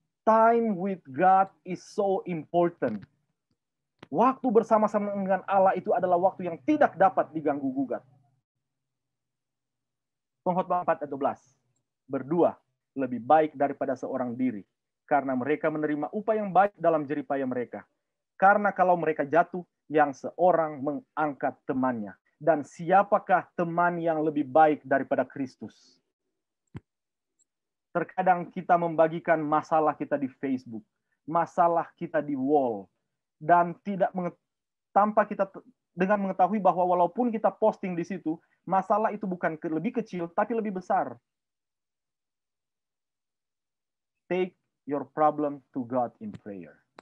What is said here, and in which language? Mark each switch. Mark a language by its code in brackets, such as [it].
[en] Time with God is so important. [id] Waktu bersama-sama dengan Allah itu adalah waktu yang tidak dapat diganggu-gugat. Pengkhotbah 4 ayat 12. Berdua lebih baik daripada seorang diri, karena mereka menerima upah yang baik dalam jeripaya mereka. Karena kalau mereka jatuh, yang seorang mengangkat temannya. Dan siapakah teman yang lebih baik daripada Kristus? Terkadang kita membagikan masalah kita di Facebook, masalah kita di wall, dan tanpa kita dengan mengetahui bahwa walaupun kita posting di situ, masalah itu bukan lebih kecil, tapi lebih besar. [en] Take your problem to God in prayer.